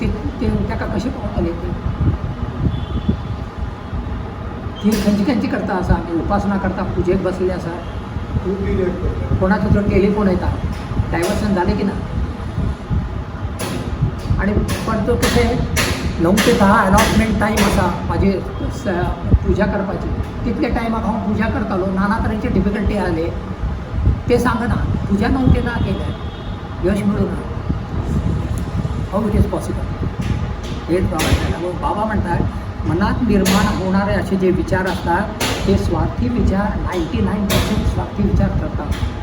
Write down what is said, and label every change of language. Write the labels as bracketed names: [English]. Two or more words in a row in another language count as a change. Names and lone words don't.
[Konkani] ते त्याका कशी पावता येते ती खंची करता असा आम्ही उपासना करता पूजेक बसले असा कोणाचं तर टेलिफोन येतात डायव्हर्शन झाले की ना आणि पण तो कसे 9 ते 10 [English] allotment time [Konkani] असा माझी पूजा करपाची. तितले टायमाक हांव पूजा करतालो. नाना तरेचे डिफिकल्टी आले ते सांगना पूजा 9 ते 10 केल्या यश मिळू ना. [English] how it is possible. [Konkani] हेच बाबा सांगता. [Marathi] मग बाबा म्हणतात मनात निर्माण होणारे असे जे विचार असतात ते स्वार्थी विचार 99% स्वार्थी विचार करतात.